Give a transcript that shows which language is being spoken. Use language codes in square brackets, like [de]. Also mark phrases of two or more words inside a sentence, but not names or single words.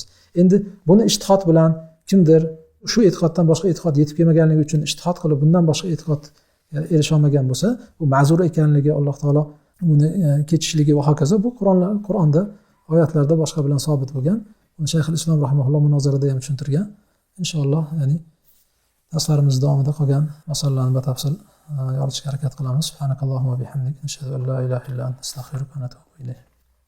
[uz] Endi buni ijtihod bilan kimdir shu e'tiqoddan boshqa e'tiqod yetib kelmaganligi uchun ijtihod qilib bundan boshqa e'tiqod erisha olmagan bo'lsa, bu ma'zur ekanligi, Alloh taolo uni kechishligi va hokazo bu Qur'onda oyatlarda boshqa bilan sobit bo'lgan. Uni Shayxul Islom rahimahulloh munozarada ham tushuntirgan. Inshaalloh, ya'ni darslarimiz davomida qolgan masalalarni batafsil yoritishga harakat qilamiz. [ar] سبحانك اللهم بحمدك نشهد أن لا إله إلا أنت, أستغفرك وأتوب إليك.